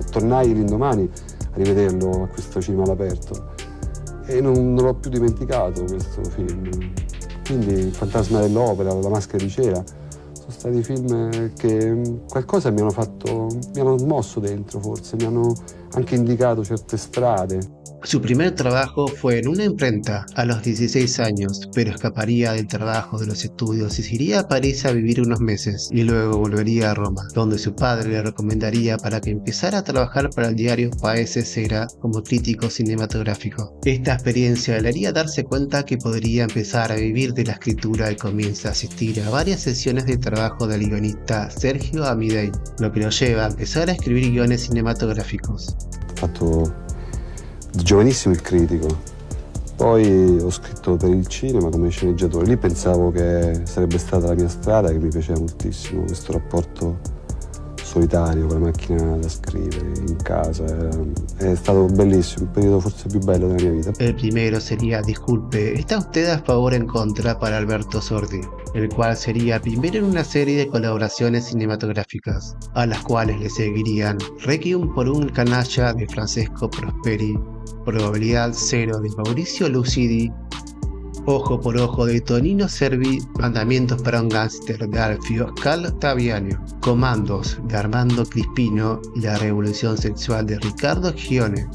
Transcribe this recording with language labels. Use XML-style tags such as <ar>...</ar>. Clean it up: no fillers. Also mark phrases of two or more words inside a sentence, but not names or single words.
<it>Tornai l'indomani a rivederlo a questo cinema all'aperto e non l'ho più dimenticato questo film. Quindi Il fantasma dell'opera, La maschera di cera sono stati film che qualcosa mi hanno smosso dentro, forse mi hanno anche indicato certe strade.</it> <es>Su primer trabajo fue en una imprenta a los 16 años, pero escaparía del trabajo de los estudios y se iría a París a vivir unos meses, y luego volvería a Roma, donde su padre le recomendaría para que empezara a trabajar para el diario Paese Sera como crítico cinematográfico. Esta experiencia le haría darse cuenta que podría empezar a vivir de la escritura y comienza a asistir a varias sesiones de trabajo del guionista Sergio Amidei, lo que lo lleva a empezar a escribir guiones cinematográficos.</es> <it>Ho fatto da giovanissimo il critico, poi ho scritto per il cinema come sceneggiatore. Lì pensavo che sarebbe stata la mia strada, che mi piaceva moltissimo questo rapporto solitario con la macchina da scrivere in casa. È stato bellissimo, il periodo forse più bello della mia vita.</it> <es>El primero sería Disculpe, ¿está usted a favor o en contra para Alberto Sordi? El cual sería primero en una serie de colaboraciones cinematográficas, a las cuales le seguirían Requiem por un canalla de Francesco Prosperi, Probabilidad Cero de Mauricio Lucidi, Ojo por Ojo de Tonino Cervi, Mandamientos para un gángster de Alfio Caltabiano, Comandos de Armando Crispino y La Revolución Sexual de Ricardo Gione.</es>